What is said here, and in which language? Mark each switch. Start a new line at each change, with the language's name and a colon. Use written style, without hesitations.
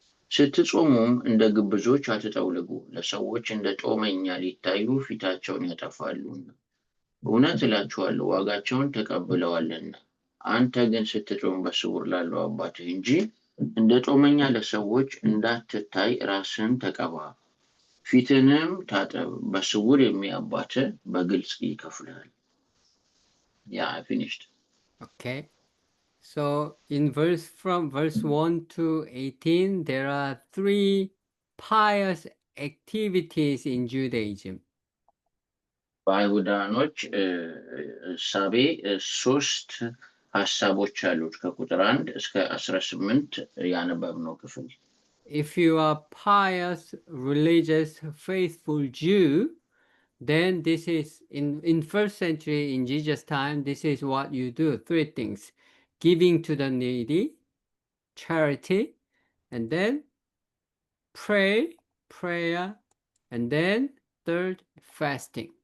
Amharic: ስትጾሙም እንደ ግብዞች አትጠውልጉ፣ ለሰዎች እንደ ጦመኛ ሊታዩ ፊታቸውን ያጠፋሉና፣ እውነት እላችኋለሁ ዋጋቸውን ተቀብለዋልና። አንተ ግን ስትጾም በስውር ላለው አባትህ እንጂ እንደ ጦመኛ ለሰዎች እንዳትታይ ራስን ተቀባ፣ ፊትንም ታጠብ፣ በስውር የሚያይ አባትህ በግልጽ ይከፍልሃል።
English: Yeah, I finished. Okay. So from verse 1 to 18, there are 3 pious activities in Judaism.
Amharic: በአይሁዳኖች እሳቤ 3 ሀሳቦች አሉት ከቁጥር 1 እስከ 18 ያነበብነው ክፍል።
English: If you are pious, religious, faithful Jew, then this is in first century in Jesus' time, this is what you do. 3 things: giving to the needy, charity, and then prayer, and then third, fasting.